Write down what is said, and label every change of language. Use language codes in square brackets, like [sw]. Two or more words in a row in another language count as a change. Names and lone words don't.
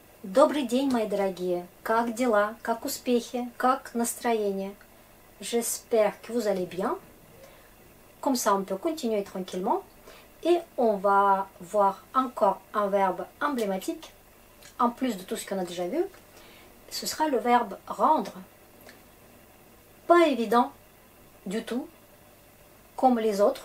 [ru] Добрый день, мои дорогие. Как дела? Как успехи? Как настроение? [fr] J'espère que vous allez bien. Comme ça, on peut continuer tranquillement. Et on va voir encore un verbe emblématique. En plus de tout ce qu'on a déjà vu, ce sera le verbe rendre. Pas évident du tout, comme les autres.